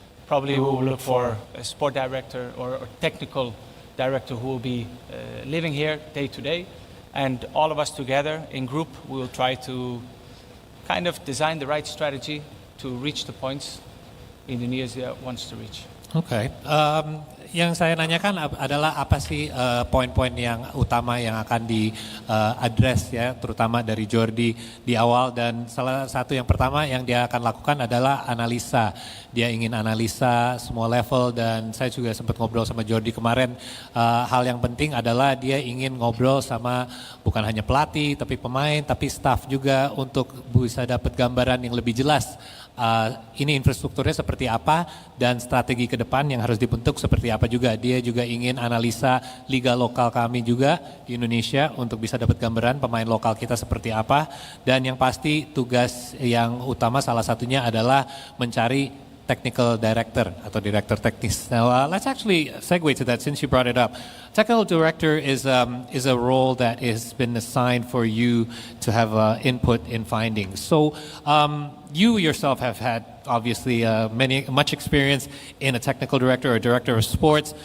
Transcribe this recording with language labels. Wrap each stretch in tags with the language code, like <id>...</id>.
<en>Probably we will look for a sport director or technical director who will be living here day to day. And all of us together in group, we will try to kind of design the right strategy to reach the points Indonesia wants to reach. Okay.</en> <id>Yang saya nanyakan adalah apa sih poin-poin yang utama yang akan di-address ya, terutama dari Jordi di awal, dan salah satu yang pertama yang dia akan lakukan adalah analisa. Dia ingin analisa semua level, dan saya juga sempat ngobrol sama Jordi kemarin. Hal yang penting adalah dia ingin ngobrol sama bukan hanya pelatih, tapi pemain, tapi staff juga untuk bisa dapat gambaran yang lebih jelas. Ini infrastrukturnya seperti apa dan strategi ke depan yang harus dibentuk seperti apa juga. Dia juga ingin analisa liga lokal kami juga di Indonesia untuk bisa dapat gambaran pemain lokal kita seperti apa. Dan yang pasti tugas yang utama salah satunya adalah mencari technical director atau direktur teknis.</id> <en>Now let's actually segue to that since you brought it up. Technical director is a role that has been assigned for you to have input in findings. So you yourself have had obviously much experience in a technical director or director of sports.</en>